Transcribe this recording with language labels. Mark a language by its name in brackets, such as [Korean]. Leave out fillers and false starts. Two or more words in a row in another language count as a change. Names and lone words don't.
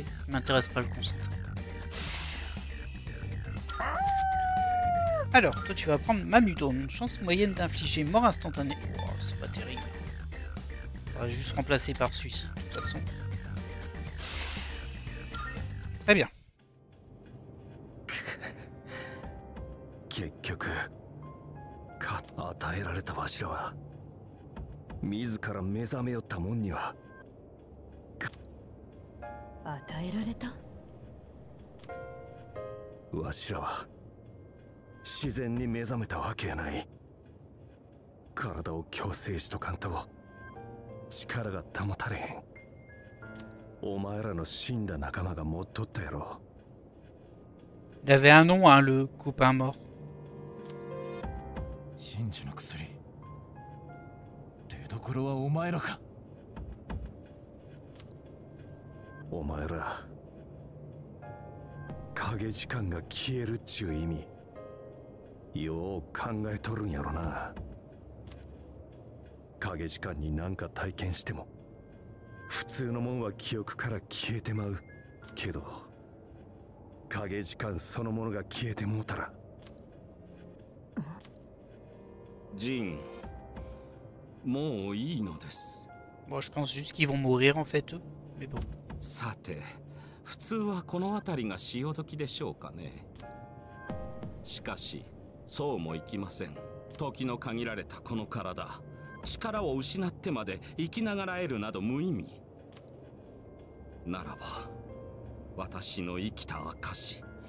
[French] Il m'intéresse pas le concentré. Alors, toi tu vas prendre Mamudon. Chance moyenne d'infliger mort instantanée. Oh, c'est pas terrible. On va juste remplacer par celui-ci, de toute façon. Très bien. [Japanese] 結局与えられたわしらは自ら目覚めよったもんには与えられたわしらは自然に目覚めたわけやない。体を強制しとかんと力が保たれへん。お前らの死んだ仲間が持っとったやろ。 [French] Il avait un nom, hein, le copain mort. [Japanese] 真珠の薬。出所はお前らか。お前ら影時間が消えるっちゅう意味よう考えとるんやろな。影時間に何か体験しても普通のもんは記憶から消えてまうけど影時間そのものが消えてもうたらジン、もういいのです。 [French] Bon, je pense juste qu'ils vont mourir en fait, eux. Mais bon. [Japanese] さて、普通はこの辺りが潮時でしょうかね。しかし、そうもいきません。時の限られたこの体、力を失ってまで生きながらえるなど無意味。ならば、私の生きた証。